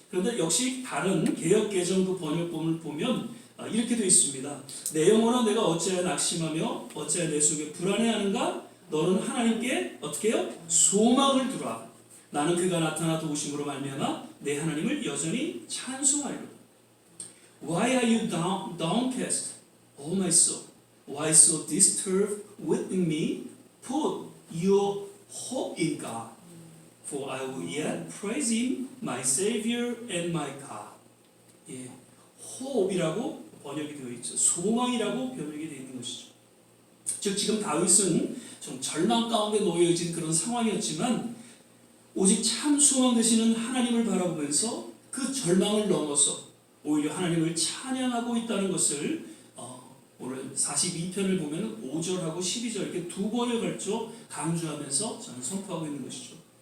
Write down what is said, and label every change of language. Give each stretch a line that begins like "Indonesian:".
Korean: 그런데 역시 다른 개역개정 그 번역본을 보면 이렇게 되어 있습니다. 내 영혼아 내가 어찌하여 낙심하며 어찌하여 내 속에 불안해하는가? 너는 하나님께 어떻게 해요? 소망을 두라. 나는 그가 나타나 도우심으로 말미암아 내 하나님을 여전히 찬송하리로다.
English: Why are you downcast, O my soul? Why so disturbed within me? Put your hope in God. For I will yet praise Him, my Savior and my God.
Korean: 예, 호흡이라고 번역이 되어 있죠. 소망이라고 번역이 되어 있는 것이죠. 즉 지금 다윗은 좀 절망 가운데 놓여진 그런 상황이었지만 오직 참 소망 되시는 하나님을 바라보면서 그 절망을 넘어서 오히려 하나님을 찬양하고 있다는 것을 오늘 42편을 보면 5절하고 12절 이렇게 두 번에 걸쳐 강조하면서 저는 선포하고 있는 것이죠.